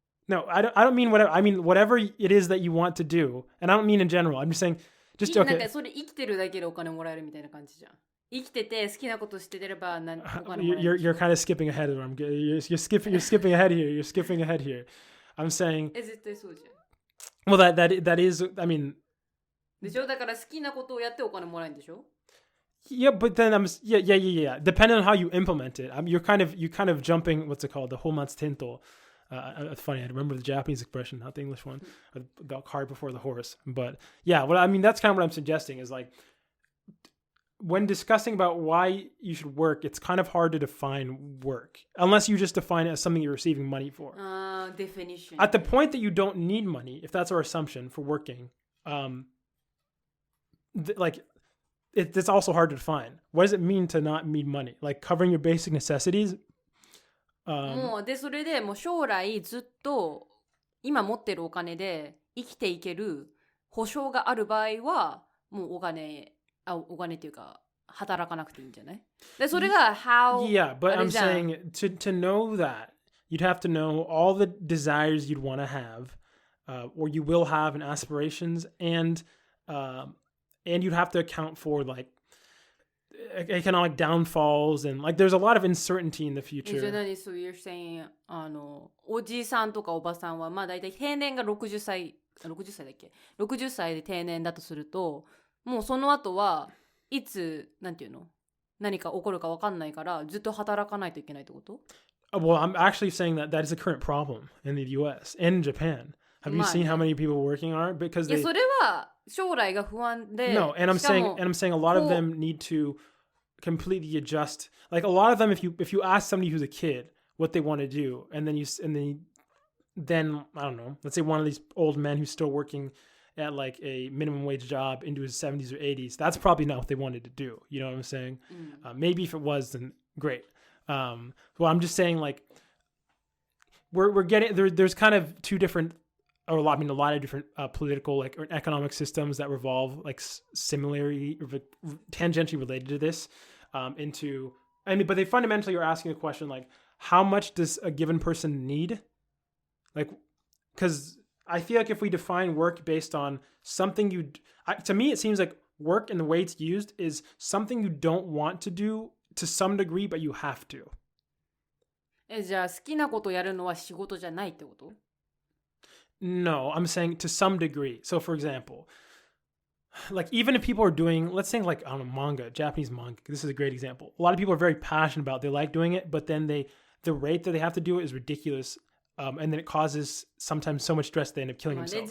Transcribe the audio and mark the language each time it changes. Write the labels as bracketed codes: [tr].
[en] No, I don't mean whatever. I mean whatever it is that you want to do, and I don't mean in general. I'm just saying, just okay. [ja] なんかそれ生きてるだけでお金もらえるみたいな感じじゃん。生きてて好きなことしてればお金もらえる。 [en] You're kind of skipping ahead. You're skipping ahead here. You're skipping ahead here. I'm saying. [ja] 絶対そうじ [en] ゃん。Well, that is. I mean. [ja] でしょ？だから好きなことをやってお金もらえるんでしょ [en] ？Yeah, but then yeah. Depending on how you implement it, you're kind of jumping. What's it called? The homatsutento. It's funny. I remember the Japanese expression, not the English one. The cart before the horse. But yeah, that's kind of what I'm suggesting is like when discussing about why you should work, it's kind of hard to define work unless you just define it as something you're receiving money for. Definition. At the point that you don't need money, if that's our assumption for working, it's also hard to define. What does it mean to not need money? Like covering your basic necessities? [ja] もうでそれでもう将来ずっと今持ってるお金で生きていける保証がある場合はもうお金っていうか働かなくていいんじゃない？でそれが how [en] Yeah, but I'm saying to know that you'd have to know all the desires you'd want to have, or you will have, and aspirations, and you'd have to account for like economic downfalls and like there's a lot of uncertainty in the future. So you're saying [ja] おじさんとかおばさんはまあ大体定年が60歳だっけ60歳で定年だとするともうその後はいつなんていうの何か起こるか分かんないからずっと働かないといけないってこと？ [en] Well, I'm actually saying that is a current problem in the US and Japan. Have you seen how many people working are? Because they... それは将来が不安で No, and I'm saying a lot of them need to completely adjust. Like a lot of them, if you ask somebody who's a kid what they want to do, and then I don't know, let's say one of these old men who's still working at like a minimum wage job into his 70s or 80s, that's probably not what they wanted to do. You know what I'm saying? Maybe if it was, then great. Well, I'm just saying like we're getting there's kind of two different. Or a lot of different political like or economic systems that revolve like similarly or tangentially related to this but they fundamentally are asking a question like how much does a given person need? Like, because I feel like if we define work based on something to me it seems like work and the way it's used is something you don't want to do to some degree but you have to. [ja] じゃあ好きなことやるのは仕事じゃないってこと？ [en] No, I'm saying to some degree. So for example, like even if people are doing, let's say like, I don't know, manga, Japanese manga, this is a great example. A lot of people are very passionate about it. They like doing it, but then the rate that they have to do it is ridiculous. And then it causes sometimes so much stress they end up killing themselves.